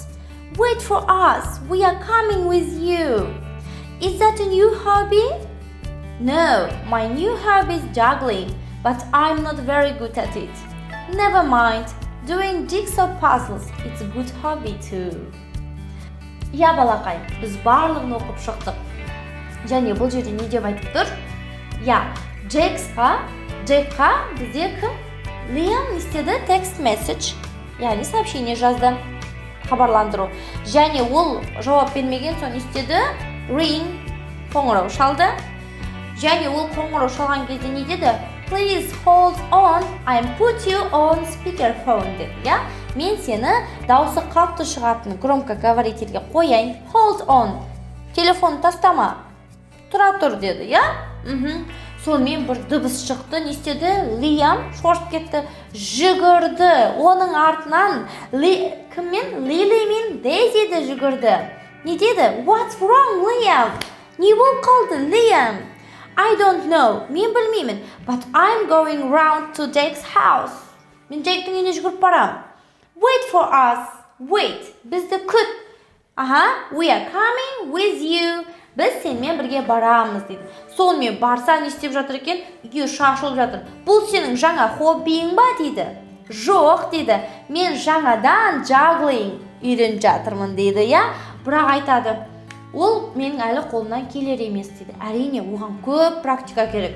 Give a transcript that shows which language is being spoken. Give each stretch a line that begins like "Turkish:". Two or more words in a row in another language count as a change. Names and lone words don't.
English: Wait for us. We are coming with you. Is that a new hobby? No, my new hobby is juggling, but I'm not very good at it. Never mind. Doing jigsaw puzzles, it's a good hobby too.
Kazakh: Я балақай, біз барлығын оқып шықтық. Және бұл жерде не деп айтып тұр? Я, Джейкқа бізде кім? Liam істеді
English: text message,
Kazakh: яғни сообщение жазды, хабарландыру. Және ол жауап бермеген соң істеді ring, қоңырау шалды. Және ол қоңырау шалған кезде не деді?
English: Please hold on, I'm put you on speakerphone
Kazakh: деді, я? Мен сені дауысы қатты шығатын громкоговорительге қояйын.
English: Hold on.
Kazakh: Телефон тастама. Тұра тұр деді, я? Сонымен бір дыбыс шықты, не істеді? Liam шорт кетті, жүгірді. Оның артынан кіммен? Lily мен Daisy де жүгірді. Не деді?
English: What's wrong,
Kazakh: Liam? Не болып қалды, Liam?
English: I don't know.
Kazakh: Мен білмеймін.
English: But I'm going round to Jake's house.
Kazakh: Мен Jake'тің үйіне жүгіріп барам.
English: Wait for us. Wait.
Kazakh: Бізді күт.
English: We are coming with you.
Kazakh: Біз сенімен бірге барамыз дейді. Сонымен барса не істеп жатыр екен? Үйге шашылып жатыр. Бұл сенің жаңа хоббиің ба дейді. Жоқ дейді. Мен жаңадан juggling үйреніп жатырмын дейді, я? Бірақ айтады. Ол менің әлі қолымнан келер емес дейді. Әрине, оған көп практика керек.